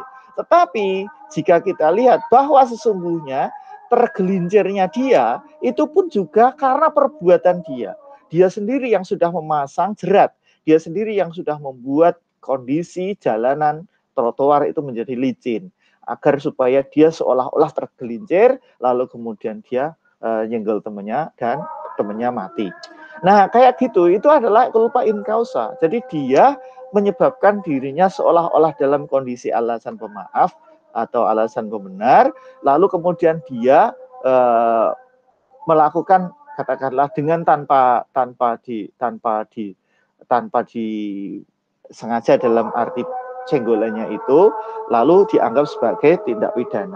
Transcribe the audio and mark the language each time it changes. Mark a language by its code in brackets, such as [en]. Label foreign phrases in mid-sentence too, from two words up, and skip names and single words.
[id] Tetapi jika kita lihat bahwa sesungguhnya tergelincirnya dia itu pun juga karena perbuatan dia sendiri yang sudah memasang jerat, dia sendiri yang sudah membuat kondisi jalanan trotoar itu menjadi licin, agar supaya dia seolah-olah tergelincir, lalu kemudian dia nyenggol temannya dan temannya mati. Nah, kayak gitu, itu adalah [la] culpa in causa. [id] Jadi dia menyebabkan dirinya seolah-olah dalam kondisi alasan pemaaf atau alasan pembenar, lalu kemudian dia melakukan, katakanlah dengan tanpa disengaja dalam arti cenggolannya itu, lalu dianggap sebagai tindak pidana.